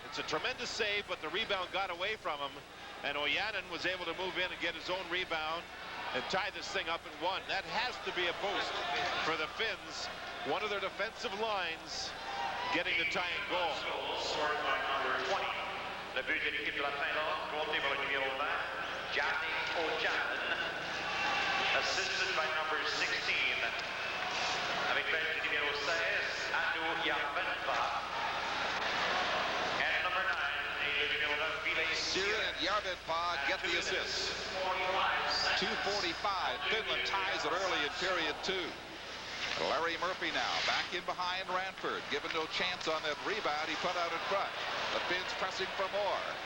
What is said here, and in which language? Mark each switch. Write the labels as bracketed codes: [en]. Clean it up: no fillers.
[en] It's a tremendous save, but the rebound got away from him. And Ojanen was able to move in and get his own rebound. and tie this thing up in one. That has to be a boost for the Finns. One of their defensive lines getting the tying goal. Scored by number 20. [fr] Le but de l'équipe de la Finlande, compté par le numéro 20, Janne Ojanen. [en] Assisted by number 16. [fr] Avec l'aide du numéro 16, Anu Yarvenpa. [en] And number 9, [fr] le numéro 9, [en] Ville. Siren and Yarvenpa get the assist. 2:45. Finland ties it early in period 2. Larry Murphy now back in behind Ranford. Given no chance on that rebound. He put out in front. The Finns pressing for more.